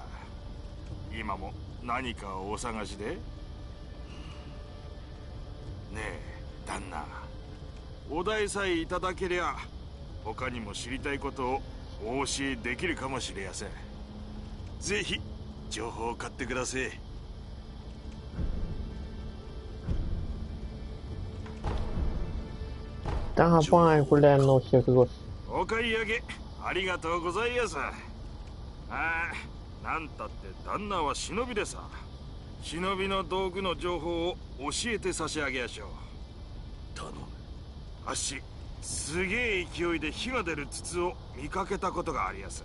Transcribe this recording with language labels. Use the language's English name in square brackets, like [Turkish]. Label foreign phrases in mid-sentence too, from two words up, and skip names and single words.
[Japanese] 今も何かをお探しで？ねえ旦那、お題さえいただけりゃ他にも知りたいことをお教えできるかもしれやせん。ぜひ情報を買ってください。 [Russian] Давай, гуляем на всех год. [Japanese] お買い上げありがとうございます。ああ、なんたって旦那は忍びでさ。忍びの道具の情報を教えて差し上げやしょう。頼む。あっし、すげえ勢いで火が出る筒を見かけたことがありやす。